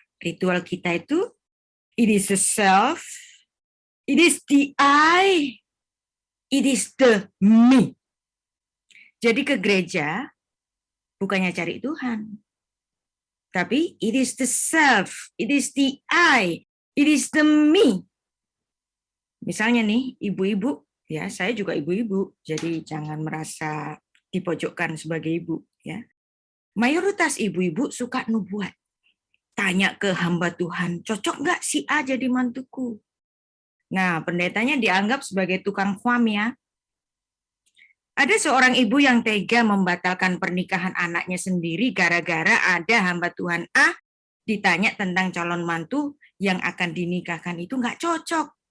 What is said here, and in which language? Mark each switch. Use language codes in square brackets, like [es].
[id] Ritual kita itu, [en] it is the self, it is the I, it is the me. [id] Jadi ke gereja bukannya cari Tuhan. Tapi [en] it is the self, it is the I, it is the me. [id] Misalnya nih, ibu-ibu, ya saya juga ibu-ibu, jadi jangan merasa dipojokkan sebagai ibu, ya. Mayoritas ibu-ibu suka nubuat. Tanya ke hamba Tuhan, cocok nggak si A jadi mantuku? Nah, pendetanya dianggap sebagai tukang kuam, ya. Ada seorang ibu yang tega membatalkan pernikahan anaknya sendiri gara-gara ada hamba Tuhan A ditanya tentang calon mantu yang akan dinikahkan itu nggak cocok.